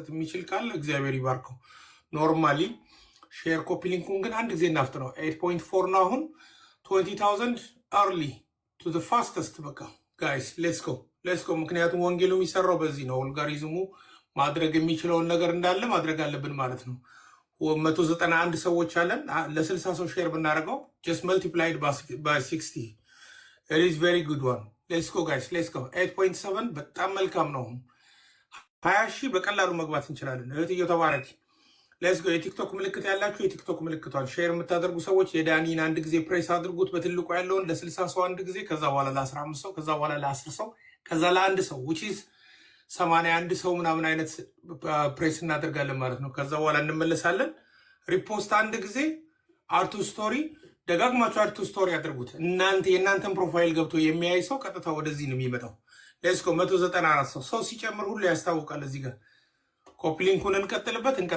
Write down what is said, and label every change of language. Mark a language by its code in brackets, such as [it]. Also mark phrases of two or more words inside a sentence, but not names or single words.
[am] የሚችል ካለ እግዚአብሔር ይባርከው። ኖርማሊ [en] share copy [am] ሊንኩን ግን አንድ ጊዜ እናፍጥ ነው። 8.4 ነው አሁን 20,000 [en] early to the fastest። [am] በቃ [en] guys let's go። [am] ምክንያቱም ወንጌሉ የሚሰራው በዚህ ነው። ኦልጋሪዝሙ ማድረግ የሚችለውን ነገር እንዳለ ማድረግ አለብን ማለት ነው። 191 ሰዎች አለን። ለ60 ሰው ሼር ብናደርገው [en] just multiplied by 60 it is very good one. let's go guys, let's go [am] 8.7 በጣም መልካም ነው። 20,000 በቀላሉ መግባት እንችላለን። እህትዮ ተባረኪ። [en] let's go። [am] የቲክቶክ ምልክት ያላችሁ የቲክቶክ ምልክቷን ሼር የምታደርጉ ሰዎች የዳኒን አንድ ጊዜ ፕሬስ አድርጉት። በትልቁ ያለውን ለ60 ሰው አንድ ጊዜ፣ ከዛ በኋላ ለ15 ሰው፣ ከዛ በኋላ ለ10 ሰው፣ ከዛ ለ1 ሰው [en] which is [am] 81 ሰው ምናምን አይነት ፕሬስ እናደርጋለን ማለት ነው። ከዛ በኋላ እንመለሳለን። ሪፖስት አንድ ጊዜ፣ [en] add to story [am] ደጋግማችሁ [en] add to story [am] አድርጉት። የእናንተን ፕሮፋይል ገብቶ የሚያይ ሰው ቀጥታ ወደዚህ ነው የሚመጣው። [en] let's go [am] 194 ሰው ሲጨምር ሁሉ ያስታውቃል። እዚህ ጋር ኮፒ ሊንኩን እንቀጥልበት